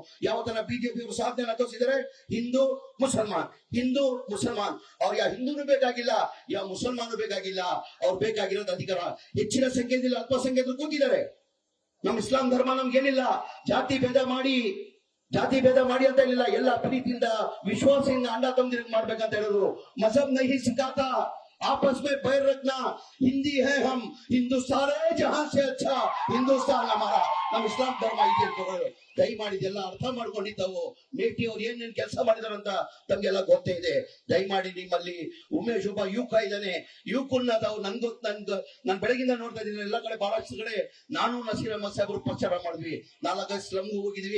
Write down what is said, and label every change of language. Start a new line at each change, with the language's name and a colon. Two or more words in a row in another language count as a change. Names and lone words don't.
Kannada: ಯಾವತ್ತನ ಬಿಜೆಪಿ ಅವರು ಸಾಧನೆಯನ್ನ ತೋರಿಸಿದರೆ ಹಿಂದೂ ಮುಸಲ್ಮಾನ್ ಅವ್ರು ಯಾವ ಹಿಂದೂನು ಬೇಕಾಗಿಲ್ಲ, ಯಾವ ಮುಸಲ್ಮಾನು ಬೇಕಾಗಿಲ್ಲ. ಅವ್ರು ಬೇಕಾಗಿರೋದು ಅಧಿಕಾರ. ಹೆಚ್ಚಿನ ಸಂಖ್ಯೆಯಲ್ಲಿ ಅಲ್ಪಸಂಖ್ಯಾತರು ಕೂತಿದ್ದಾರೆ. ನಮ್ಮ ಇಸ್ಲಾಂ ಧರ್ಮ ನಮ್ಗೇನಿಲ್ಲ ಜಾತಿ ಭೇದ ಮಾಡಿ ಅಂತ ಹೇಳಿಲ್ಲ. ಎಲ್ಲ ಪ್ರೀತಿಯಿಂದ ವಿಶ್ವಾಸದಿಂದ ಅಂಡ ತಮ್ಮದಿರಿಗೆ ಮಾಡ್ಬೇಕಂತ ಹೇಳಿದ್ರು.
Hindi: मज़हब नहीं सिखाता, आपस में बैर रखना, हिंदी है हम, हिंदुस्तान है जहां से अच्छा, हिंदुस्तान हमारा.
Kannada: ನಮ್ಮ ಇಸ್ಲಾಂ ಧರ್ಮ ಇದೆ ಅಂತ ದಯಮಾಡಿ ಇದೆಲ್ಲ ಅರ್ಥ ಮಾಡ್ಕೊಂಡಿದ್ದಾವು. ಮೇಟಿ ಅವ್ರು ಏನೇನ್ ಕೆಲಸ ಮಾಡಿದಾರಂತ ತಮ್ಗೆಲ್ಲ ಗೊತ್ತೇ ಇದೆ. ದಯಮಾಡಿ ನಿಮ್ಮಲ್ಲಿ ಉಮೇಶ್ ಒಬ್ಬ ಯುವಕ ಇದ್ದಾನೆ, ಯುವಕನ್ನ ನಾನು ಬೆಳಗಿಂದ ನೋಡ್ತಾ ಇದ್ದೀನಿ. ಎಲ್ಲ ಕಡೆ ಬಹಳಷ್ಟು ಕಡೆ ನಾನು ನಸೀರ್ ಅಹಮದ್ ಸಾಹೇಬ್ರು ಪ್ರಚಾರ ಮಾಡಿದ್ವಿ, 4 ಸ್ಲಮ್ಗೂ ಹೋಗಿದ್ವಿ.